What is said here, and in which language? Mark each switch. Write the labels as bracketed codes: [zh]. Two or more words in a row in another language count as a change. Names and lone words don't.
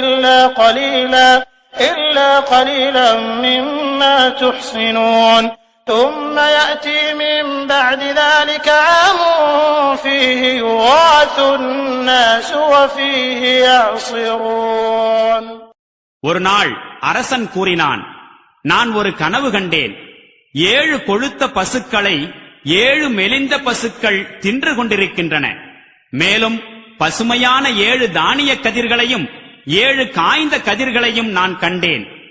[ar] إلا قليلا مما تحصنون ثم يأتي من بعد ذلك عام فيه يغاث الناس وفيه يعصرون. [ta] ஒரு நாள் அரசன் கூறினான், நான் ஒரு கனவு கண்டேன். 7 கொழுத்த பசுக்களை 7 மெலிந்த பசுக்கள் தின்று கொண்டிருக்கின்றன. மேலும் பசுமையான 7 தானிய கதிர்களையும் 7 காய்ந்த கதிர்களையும் நான் கண்டேன்.